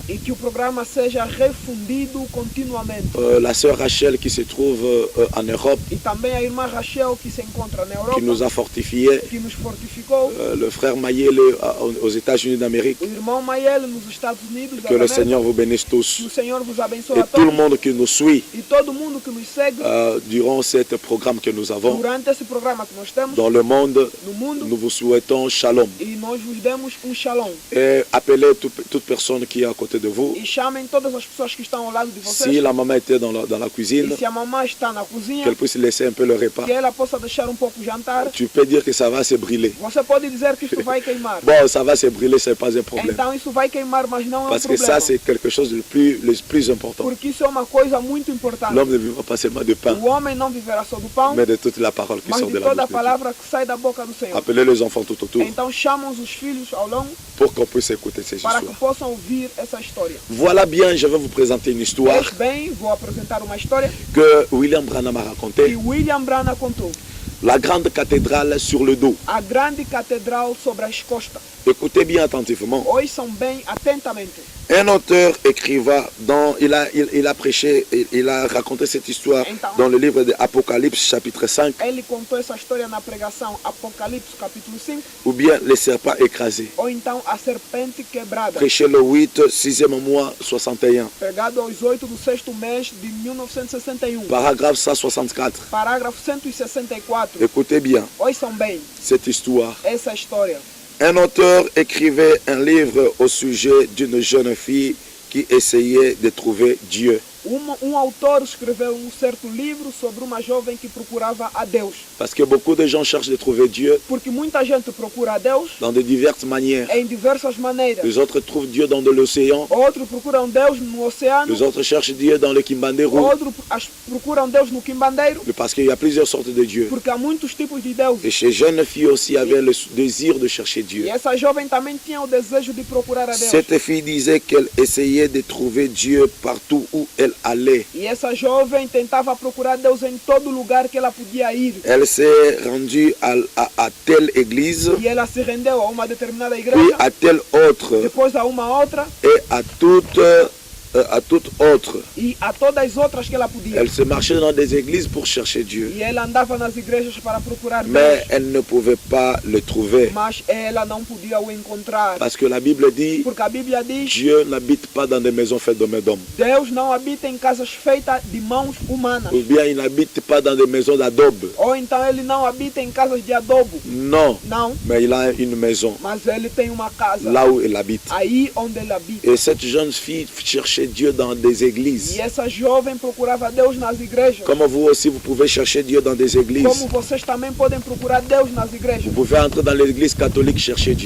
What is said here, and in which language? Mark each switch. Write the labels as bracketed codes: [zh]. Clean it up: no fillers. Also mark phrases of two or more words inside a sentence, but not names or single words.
[pt] E que o programa seja refundido continuamente. [fr] La sœur Rachel qui se trouve en Europe, [pt] E também a irmã Rachel, que se encontra na Europa, [fr] qui nous a fortifiés, [pt] que nos fortificou, [fr] le frère Mayele aux États-Unis d'Amérique, [pt] o irmão Mael nos Estados Unidos, da que [fr] le [pt] América. [fr] Seigneur vous bénisse [pt] Que [fr] tous. [pt] o Senhor vos abençoe [fr] Et [pt] a [fr] tout le [pt] todos [fr] monde qui nous suit [pt] e todo mundo que nos segue [fr] durant ce programme que nous avons [pt] durante esse programa que nós temos [fr] dans le monde. [pt] no mundo. [fr] Nous vous souhaitons shalom. [pt] E nós vos demos shalom. [fr] Et appelez toute personne qui est à côté de vous. [pt] E chamem todas as pessoas que estão ao lado de vocês. [fr] Si la maman était dans la cuisine, [pt] E se a mamãe está na cozinha, [fr] qu'elle puisse laisser un peu le repas. [pt] que ela possa deixar pouco o jantar. [fr] Tu peux dire que ça va se brûler. [pt] Você pode dizer que isso vai queimar. [fr] Bon, ça va se brûler, c'est pas un problème. [pt] Então isso vai queimar, mas não é [fr] Parce que [pt] problema. [fr] ça, c'est quelque chose de plus important. [pt] Porque isso é uma coisa muito importante. [fr] L'homme ne vivra pas seulement de pain, [pt] O homem não viverá só do pão, [fr] mais de toute la parole qui [pt] mas [fr] sort de [pt] de [fr] la [pt] toda a [fr] bouche de Dieu. [pt] palavra que sai da boca do Senhor. [fr] Appelez les enfants tout autour [pt] Então chamam os filhos ao longo [fr] pour qu'on puisse écouter ces [pt] para que [fr] histoires. [pt] possam ouvir essa história. [fr] Voilà bien, je vais vous présenter une histoire [pt] Pois bem, vou apresentar uma história [fr] que William Branham a [pt] que [fr] racontée. [pt] William Branham contou. [fr] La grande cathédrale sur le dos. [pt] A grande catedral sobre as costas. [fr] Écoutez bien attentivement. [pt] Ouçam bem atentamente. [fr] Un auteur écrivain, il a prêché, il a raconté cette histoire dans le livre de Apocalypse chapitre 5, [pt] Ele contou essa história na pregação Apocalipse capítulo 5, [fr] ou bien les serpents écrasés. [pt] ou então a serpente quebrada, [fr] Prêché le 8, 6e mois 61, [pt] pregado aos 8 do 6º mês de 1961. [fr] paragraphe 164. [pt] Parágrafo 164. [fr] Écoutez bien [pt] Ouçam bem [fr] cette histoire. [pt] essa história. [fr] Un auteur écrivait un livre au sujet d'une jeune fille qui essayait de trouver Dieu. [pt] Autor escreveu certo livro sobre uma jovem que procurava a Deus. [fr] Parce que beaucoup de gens cherchent de trouver Dieu [pt] Porque muita gente procura a Deus [fr] dans de diverses manières. [pt] em diversas maneiras. [fr] Les autres trouvent Dieu dans de l'océan. [pt] Outros procuram Deus no oceano. [fr] Les autres cherchent Dieu dans le Kimbandero. [pt] Outros procuram Deus no quimbandeiro. [fr] Parce qu'il y a plusieurs sortes de Dieu. [pt] Porque há muitos tipos de Deus. [fr] Et ces jeunes filles aussi avaient le désir de chercher [pt] E [fr] Dieu. [pt] essa jovem também tinha o desejo de procurar a Deus. [fr] Cette fille disait qu'elle essayait de trouver Dieu partout où elle allait. [pt] E essa jovem tentava procurar Deus em todo lugar que ela podia ir. [fr] Elle s'est rendue à telle église, [pt] E ela se rendeu a uma determinada [fr] puis [pt] igreja, [fr] à telle autre, [pt] depois a uma outra [fr] et à toute autre. [pt] e a todas as outras que ela podia. [fr] Elle se marchait dans des églises pour chercher Dieu. [pt] E ela andava nas igrejas para procurar [fr] Mais [pt] Deus, [fr] elle ne pouvait pas le trouver. [pt] mas ela não podia o encontrar. [fr] Parce que la Bible dit, [pt] Porque a Bíblia diz: [fr] Dieu n'habite pas dans des maisons faites de mains d'hommes. [pt] Deus não habita em casas feitas de mãos humanas. [fr] Ou bien il n'habite pas dans des maisons d'adobe. [pt] Ou então ele não habita em casas de adobo. [fr] Non, [pt] Não, [fr] mais il a une maison [pt] mas ele tem uma casa [fr] là où il habite. [pt] aí onde ele habita. [fr] Et cette jeune fille cherchait Dieu dans des églises. [pt] E essa jovem procurava Deus nas igrejas. [fr] Comme vous aussi, vous pouvez chercher Dieu dans des églises. [pt] Como vocês também podem procurar Deus nas igrejas. [fr] Vous pouvez entrer dans l'église catholique, chercher Dieu.